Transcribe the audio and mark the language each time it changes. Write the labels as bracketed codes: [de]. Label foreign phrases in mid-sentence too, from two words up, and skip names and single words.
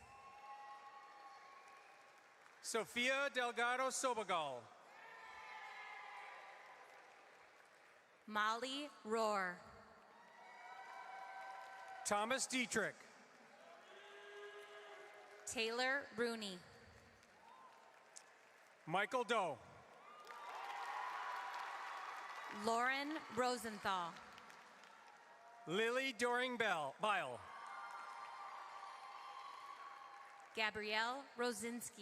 [en] Sofia Delgado Sobagal. Molly Rohr. Thomas Dietrich. Taylor Rooney. Michael Doe. Lauren Rosenthal. Lily Doring Bile. Gabrielle Rosinski.